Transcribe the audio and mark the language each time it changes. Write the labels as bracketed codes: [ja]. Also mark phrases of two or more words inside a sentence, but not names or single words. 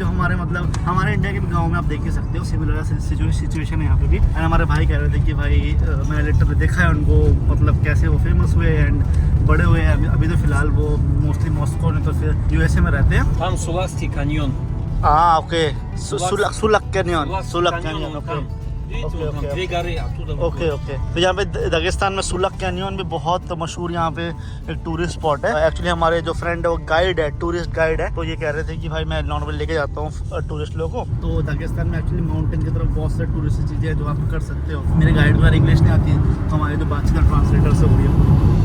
[hi] जो हमारे मतलब हमारे इंडिया के भी गाँव में आप देख ही सकते हो [en] similar situation [hi] है यहाँ पे भी। एंड हमारे भाई कह रहे थे कि भाई मैंने लिटरली देखा है उनको, मतलब कैसे वो फेमस हुए एंड बड़े हुए हैं। अभी तो फिलहाल वो मोस्टली मॉस्को नहीं तो फिर यूएसए में रहते हैं। [ru] Там Сулакский каньон. [hi] हाँ ओके, सुलक कैनियन, सुलक कैनियन ओके [ru] Видите, вот там две горы, оттуда [en] okay okay. [hi] तो यहाँ पे दागिस्तान में सुलक कैनियन भी बहुत मशहूर यहाँ पे एक [en] tourist spot [hi] है। एक्चुअली हमारे जो फ्रेंड है वो गाइड है, [en] tourist guide [hi] है। तो ये कह रहे थे कि भाई मैं नॉर्मल लेके जाता हूँ टूरिस्ट लोगों को। तो दागिस्तान में एक्चुअली माउंटेन की तरफ बहुत सारी [en] tourist things [hi] हैं जो आप कर सकते हो। मेरे गाइड को इंग्लिश नहीं आती है तो हमारे जो बातचीत ट्रांसलेटर से हो रही है।